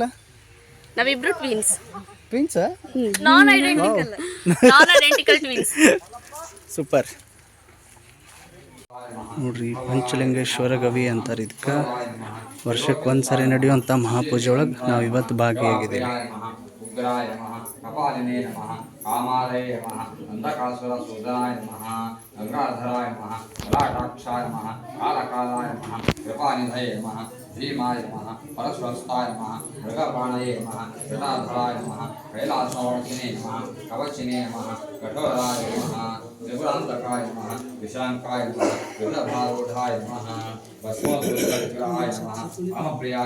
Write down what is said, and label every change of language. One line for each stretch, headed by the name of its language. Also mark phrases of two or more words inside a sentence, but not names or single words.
Kannada: ನಾವಿಬ್ರು ಟ್ವಿನ್ಸ್.
English: ನಾನ್ identical twins.
Kannada: ಸೂಪರ್. ನೋಡ್ರಿ ಪಂಚಲಿಂಗೇಶ್ವರ ಗವಿ ಅಂತಾರೆ ಇದಕ್ಕೆ. ವರ್ಷಕ್ಕೆ ಒಂದ್ಸರಿ ನಡೆಯುವಂಥ ಮಹಾಪೂಜೆ ಒಳಗೆ ನಾವು ಇವತ್ತು ಭಾಗಿಯಾಗಿದ್ದೇವೆ.
Sanskrit: ಉಗ್ರಾಯ ನಮಃ ಕಪಾಲಿನೇ ನಮಃ ಕಾಮಾಲಯ ನಮಃ ಅಂಧಕಾಸುರ ಸೂದನಾಯ ನಮಃ ಗಂಗಾಧರಾಯ ನಮಃ ಮಲಾಟಾಕ್ಷಾಯ ನಮಃ ಕಾಲಕಾಲಾಯ ನಮಃ ಕೃಪಾನಿಧಯೇ ನಮಃ ಭೀಮಾಯ ನಮಃ ಪರಸ್ವಸ್ತಾಯ ನಮಃ ಮೃಗಪಾಣಯೇ ನಮಃ ಜಟಾಧರಾಯ ನಮಃ ಕೈಲಾಸವಾಸಿನೇ ನಮಃ ಕವಚಿನೇ ನಮಃ ಕಠೋರಾಯ ನಮಃ ತ್ರಿಪುರಾಂತಕಾಯ ನಮಃ ವಿಶಾಂಕಾಯ ನಮಃ ವೃದ್ಧಭಾರೂಢಾಯ ನಮಃ ಭಸ್ಮೋದ್ಗ್ರಹಾಯ ನಮಃ ರಾಮಪ್ರಿಯಾಯ